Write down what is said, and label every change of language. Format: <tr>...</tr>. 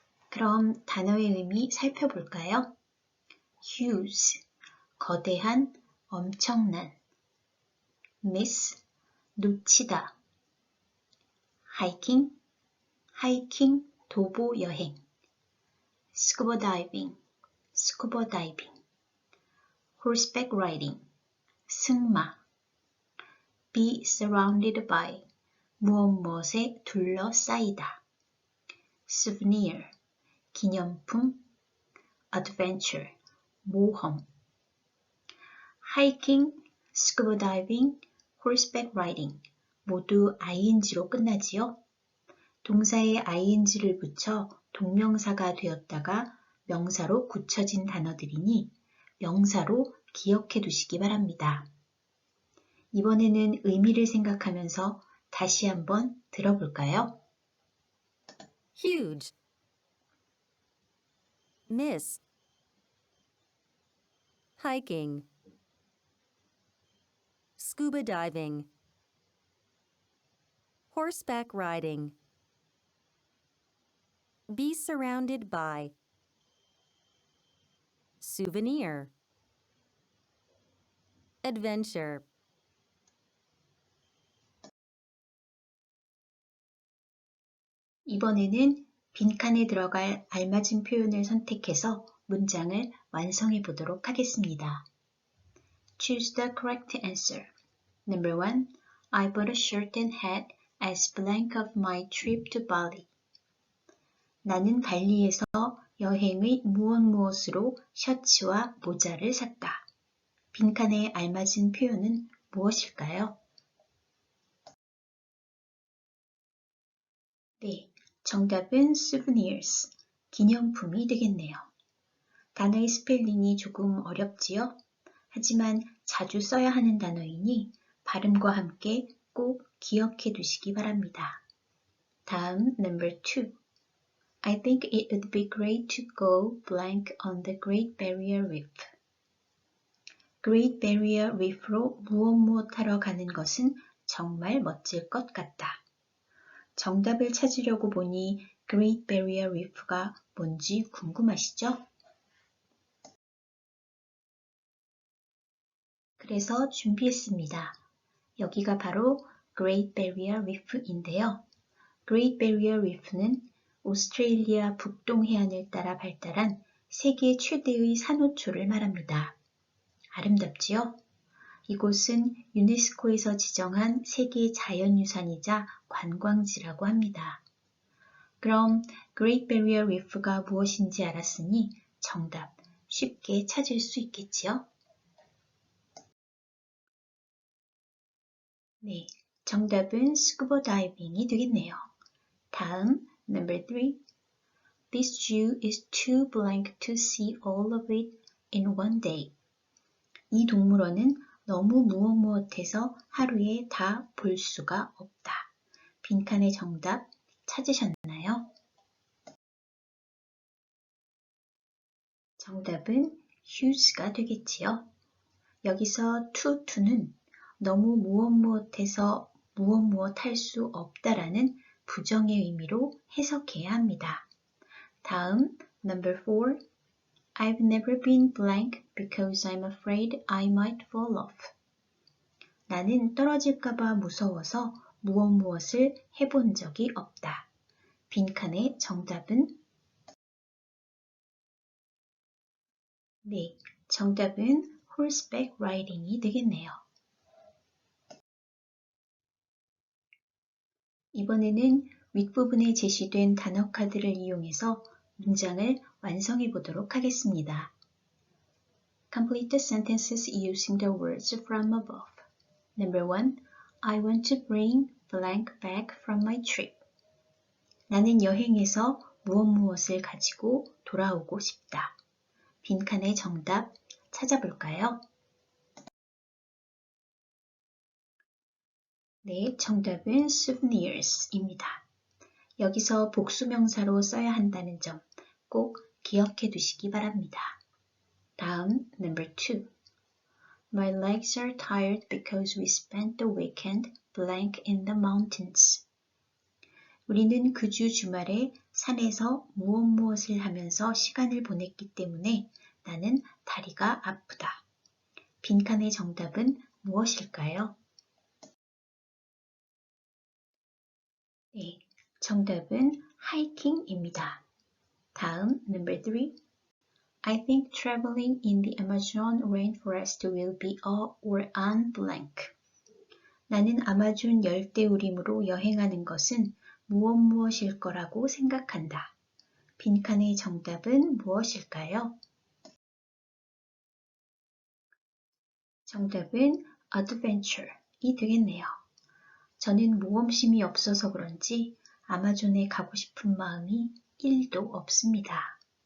<ko>그럼 단어의 의미 살펴볼까요? huge, 거대한, 엄청난. miss, 놓치다. hiking, 하이킹, 도보 여행. scuba diving, 스쿠버 다이빙.</ko> <en>horseback riding, 승마. be surrounded by,</en> <ko>무엇무엇에 둘러싸이다. souvenir, 기념품. adventure, 모험.</ko> <en>hiking, scuba diving, horseback riding</en> <ko>모두 ing로 끝나지요. 동사에 ing를 붙여 동명사가 되었다가 명사로 굳혀진 단어들이니 명사로 기억해 두시기 바랍니다. 이번에는 의미를 생각하면서 다시 한번 들어볼까요?</ko> <en>Huge. Miss. Hiking. Scuba diving. Horseback riding. Be surrounded by. Souvenir. adventure.</en> <ko>이번에는 빈칸에 들어갈 알맞은 표현을 선택해서 문장을 완성해 보도록 하겠습니다.</ko> <en>Choose the correct answer. Number 1. I bought a shirt and hat as blank of my trip to Bali.</en> <ko>나는 발리에서 여행의 무엇무엇으로 셔츠와 모자를 샀다. 빈칸에 알맞은 표현은 무엇일까요? 네, 정답은 souvenirs, 기념품이 되겠네요. 단어의 스펠링이 조금 어렵지요? 하지만 자주 써야 하는 단어이니 발음과 함께 꼭 기억해 두시기 바랍니다.</ko> <en>다음 number 2. I think it would be great to go blank on the Great Barrier Reef.</en> <ko>Great Barrier Reef로 무엇 하러 가는 것은 정말 멋질 것 같다. 정답을 찾으려고 보니 Great Barrier Reef가 뭔지 궁금하시죠? 그래서 준비했습니다. 여기가 바로 Great Barrier Reef인데요. Great Barrier Reef는 오스트레일리아 북동 해안을 따라 발달한 세계 최대의 산호초를 말합니다. 아름답지요? 이곳은 유네스코에서 지정한 세계 자연유산이자 관광지라고 합니다. 그럼 Great Barrier Reef가 무엇인지 알았으니 정답 쉽게 찾을 수 있겠지요? 네, 정답은 스쿠버 다이빙이 되겠네요.</ko> <en>다음, number 3. This zoo is too blank to see all of it in one day.</en> <ko>이 동물원은 너무 무엇무엇해서 하루에 다 볼 수가 없다. 빈칸의 정답 찾으셨나요? 정답은 huge가 되겠지요. 여기서 to는 너무 무엇무엇해서 무엇무엇 할 수 없다라는 부정의 의미로 해석해야 합니다.</ko> <en>다음, number 4. I've never been blank because I'm afraid I might fall off.</en> <ko>나는 떨어질까봐 무서워서 무엇무엇을 해본 적이 없다. 빈칸의 정답은? 네, 정답은 horseback riding이 되겠네요. 이번에는 윗부분에 제시된 단어 카드를 이용해서 문장을 완성해 보도록 하겠습니다.</ko> <en>Complete the sentences using the words from above. Number 1. I want to bring blank back from my trip.</en> <ko>나는 여행에서 무엇무엇을 가지고 돌아오고 싶다. 빈칸의 정답 찾아볼까요? 네, 정답은 souvenirs입니다. 여기서 복수명사로 써야 한다는 점 꼭 기억해 두시기 바랍니다.</ko> <en>다음, number 2. My legs are tired because we spent the weekend blank in the mountains.</en> <ko>우리는 그 주 주말에 산에서 무엇무엇을 하면서 시간을 보냈기 때문에 나는 다리가 아프다. 빈칸의 정답은 무엇일까요? 네, 정답은 hiking입니다.</ko> <en>다음, number 3. I think traveling in the Amazon rainforest will be a or an blank.</en> <ko>나는 아마존 열대우림으로 여행하는 것은 무엇무엇일 거라고 생각한다. 빈칸의 정답은 무엇일까요? 정답은 adventure이 되겠네요. 저는 모험심이 없어서 그런지 아마존에 가고 싶은 마음이 1도 없습니다.</ko>